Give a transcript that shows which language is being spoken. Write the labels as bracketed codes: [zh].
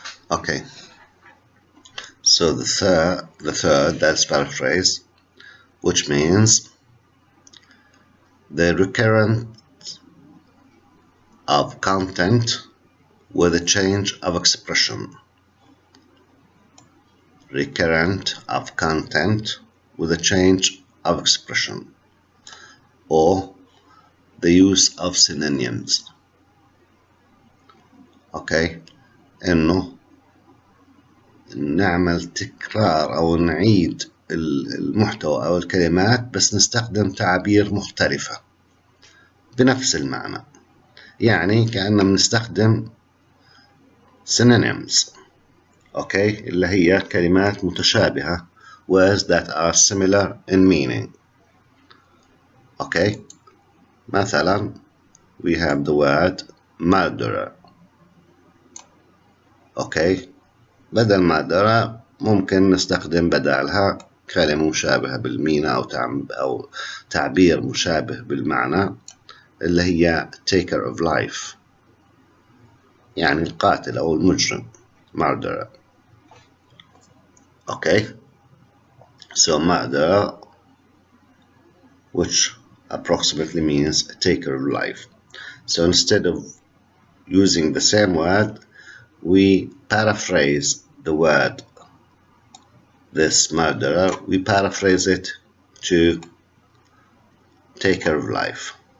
[en] Okay, so the third, that's paraphrase, which means the recurrence of content with a change of expression. Recurrent of content with a change of expression, or the use of synonyms. [ar] Okay, إنه نعمل تكرار أو نعيد المحتوى أو الكلمات بس نستخدم تعابير مختلفة بنفس المعنى، يعني كأننا بنستخدم synonyms. [en] Okay, [ar] اللي هي كلمات متشابهة, [en] words that are similar in meaning. Okay, مثلا we have the word murderer. [ar] Okay, بدل murderer ممكن نستخدم بدالها كلمة مشابهة بالمعنى أو تعبير مشابه بالمعنى اللي هي [en] taker of life، [ar] يعني القاتل أو المجرم murderer. [en] Okay, so murderer, which approximately means a taker of life. So instead of using the same word, we paraphrase the word this murderer, we paraphrase it to taker of life.